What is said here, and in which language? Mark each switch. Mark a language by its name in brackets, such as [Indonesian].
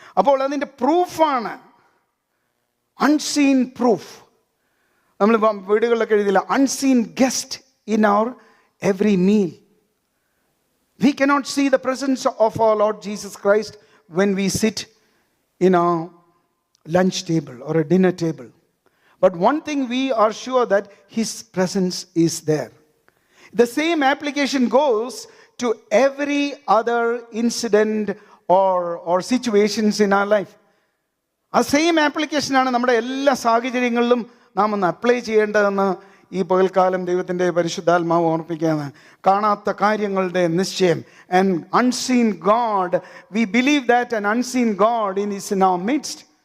[Malayalam] അപ്പോൾ അതിൻ്റെ പ്രൂഫാണ് [English] Unseen proof. [Malayalam] നമ്മൾ വീടുകളിലൊക്കെ എഴുതില്ല, [English] Unseen guest in our every meal. We cannot see the presence of our Lord Jesus Christ when we sit in a lunch table or a dinner table. But one thing we are sure that his presence is there. The same application goes to every other incident or situations in our life. [Malayalam] ആ same ആപ്ലിക്കേഷനാണ് നമ്മുടെ എല്ലാ സാഹചര്യങ്ങളിലും നാം ഒന്ന് apply ചെയ്യേണ്ടതെന്ന് ഈ പകൽക്കാലം ദൈവത്തിൻ്റെ പരിശുദ്ധാത്മാവ് ഓർപ്പിക്കുകയാണ്. കാണാത്ത കാര്യങ്ങളുടെ നിശ്ചയം. [English] And unseen God, we believe that an unseen God is in our midst.